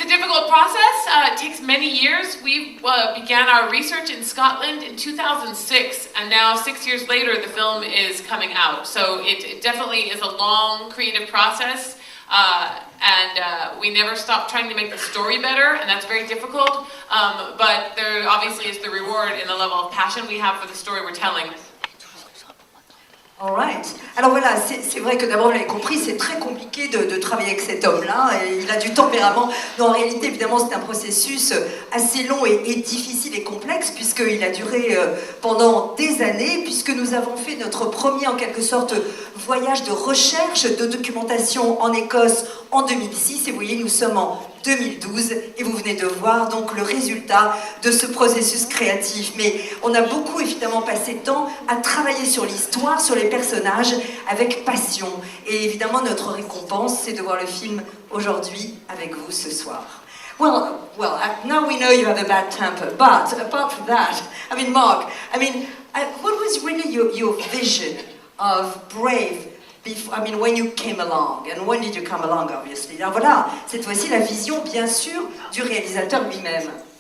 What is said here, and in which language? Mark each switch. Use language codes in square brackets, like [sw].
[en] It's a difficult process. It takes many years. We began our research in Scotland in 2006, and now 6 years later, the film is coming out. So it definitely is a long creative process, and we never stop trying to make the story better, and that's very difficult. But there obviously is the reward in the level of passion we have for the story we're telling. All right. [fr] Alors voilà, c'est vrai que d'abord, vous l'avez compris, c'est très compliqué de travailler avec cet homme-là. Il a du tempérament. Mais en réalité, évidemment, c'est un processus assez long et difficile et complexe, puisqu'il a duré pendant des années, puisque nous avons fait notre premier, en quelque sorte, voyage de recherche, de documentation en Écosse en 2006. Et vous voyez, nous sommes en 2012 et vous venez de voir donc le résultat de ce processus créatif. Mais on a beaucoup évidemment passé de temps à travailler sur l'histoire, sur les personnages avec passion. Et évidemment notre récompense, c'est de voir le film aujourd'hui avec vous ce soir. [en] Well, now we know you have a bad temper, but apart from that, I mean, Mark, what was really your vision of Brave? When you came along, and when did you come along, obviously? [fr] Alors voilà, cette fois-ci la vision, bien sûr, du réalisateur lui-même.